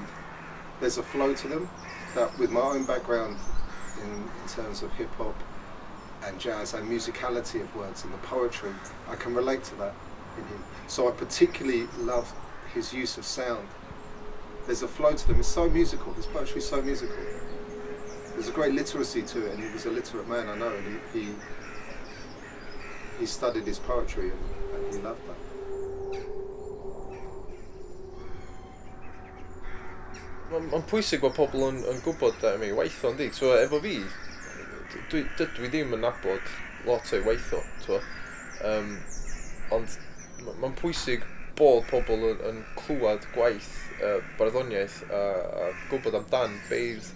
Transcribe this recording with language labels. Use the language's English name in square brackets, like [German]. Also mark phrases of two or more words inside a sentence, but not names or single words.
[English] There's a flow to them that, with my own background in terms of hip hop and jazz and musicality of words and the poetry, I can relate to that in him. So I particularly love his use of sound. There's a flow to them. It's so musical. His poetry is so musical. There's a great literacy to it, and he was a literate man, I know, and he studied his poetry and he loved that. [Welsh] Mae'n pwysig bod pobl yn gwybod ei weitho, yndi? So, efo fi, dydw i ddim yn nabod lot o'i weitho, ond mae'n pwysig bod pobl yn clywed gwaith barddoniaeth a gwybod amdan beirdd.